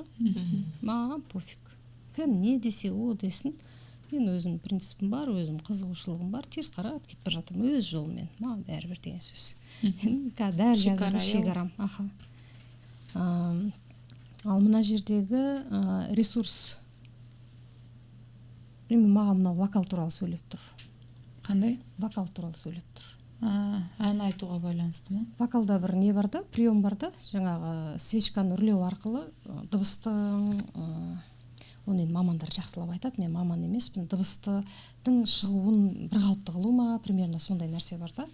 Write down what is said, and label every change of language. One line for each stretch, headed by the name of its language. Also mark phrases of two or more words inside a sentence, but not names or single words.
Kazakh: Маған пофиг. Кім не десе о десін. Мен өзім принципім бар, өзім қызығушылығым бар, теріс қарап кетіп бара жатырмын өз жолымен. Маған бәрібір деген сөз. Дәл қазіргі шекарам. Ал мына жердегі ресурс
Kyrgyz: эми мага мына вокал тууралуу сөйлөп тур. Кандай? Вокал тууралуу сөйлөп тур.
Kazakh: Ән айтуға байланыстымы? Вокалда бір не бар да, прием бар да, жаңағы свечканы үрлеу арқылы дыбыстың, оны енді мамандар жақсылап айтады, мен маман емеспін, дыбыстың шығуын бір қалыпты қылу ма, примерно сондай нәрсе бар да.